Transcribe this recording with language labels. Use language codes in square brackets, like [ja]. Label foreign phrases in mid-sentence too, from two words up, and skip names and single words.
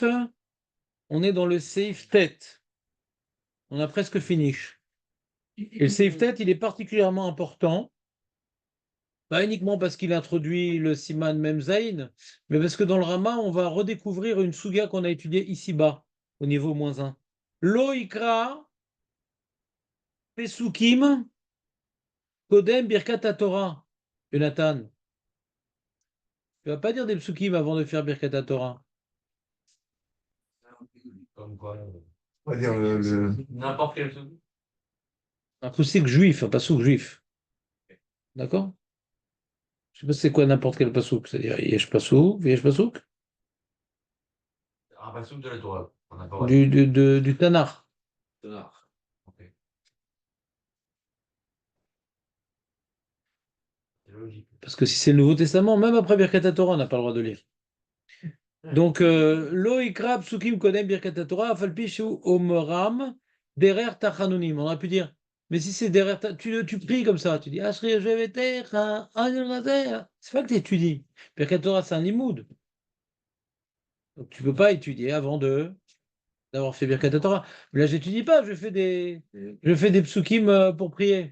[fr] On est dans le Seif tête. On a presque fini. Et le Seif tête, il est particulièrement important. Pas uniquement parce qu'il introduit le Siman Memzaïn, mais parce que dans le Rama, on va redécouvrir une suga qu'on a étudiée ici-bas, au niveau -1. [he] לא יקרא פסוקים קודם ברכת תורה. [fr] Jonathan, tu vas pas dire des psukim avant de faire [he] ברכת תורה. [fr] Comme quoi, On va dire n'importe quel truc. Un pasuk juif, un pasuk juif. D'accord? Je sais pas c'est quoi n'importe quel pasuk, c'est-à-dire [he] יש פסוק, יש פסוק, [fr] Un passouk de la Torah. On n'a pas le droit. du Tanakh. Ah, ok. C'est logique. Parce que si c'est le Nouveau Testament, même après [he] ברכת תורה, [fr] on n'a pas le droit de lire. Donc, [he] לא יקרא פסוקים קודם ברכת תורה, אף על פי שאומרם דרך תחנונים. [fr] On aurait pu dire, mais si c'est derer, tu pries comme ça, tu dis, [he] אשרי יושבי ביתך, [fr] c'est pas que tu étudies. [he] ברכת תורה, [fr] c'est un limoud. Donc, tu peux pas étudier avant d'avoir fait [he] ברכת תורה. [fr] Mais là, j'étudie pas, je fais des psukim pour prier.